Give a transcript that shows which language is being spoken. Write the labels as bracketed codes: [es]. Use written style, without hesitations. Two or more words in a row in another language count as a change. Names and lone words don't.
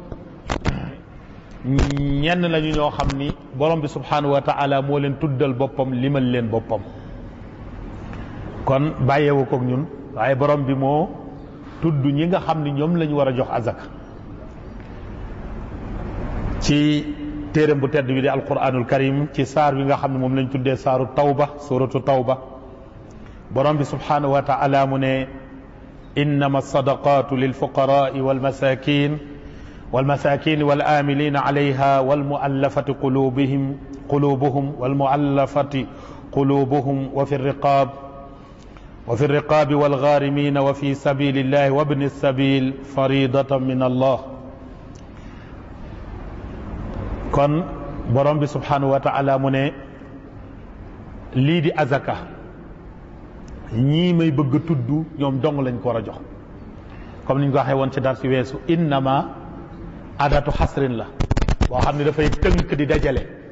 [wo] ñenn lañu ñoo xam ni borom bi [ar] سبحانه وتعالى [wo] moo leen tuddal boppam limal leen boppam kon bàyyeewu koog ñun waaye borom bi moo tudd ñi nga xam ni ñoom lañu war a jox azaka ci téeram bu tedd bi di [ar] القرآن الكريم [wo] ci saar wi nga xam ne moom lañ tuddee saaru tawba [ar] سورة التوبة [wo] borom bi [ar] سبحانه وتعالى [wo] mu ne [ar] إنما الصدقات للفقراء والمساكين والمساكين والآملين عليها والمؤلفة قلوبهم والمؤلفة قلوبهم وفي الرقاب والغارمين وفي سبيل الله وابن السبيل فريضة من الله [wo] kon borom bi [ar] سبحانه وتعالى [wo] mu ne lii di azaka ñii may bëgg a tudd ñoom dong lañ ko war a jox comme ni ñu ko waxee woon ci dar si weesu [ar] إنما أداة حصر [wo] la boo xam ne dafay tënk di dajale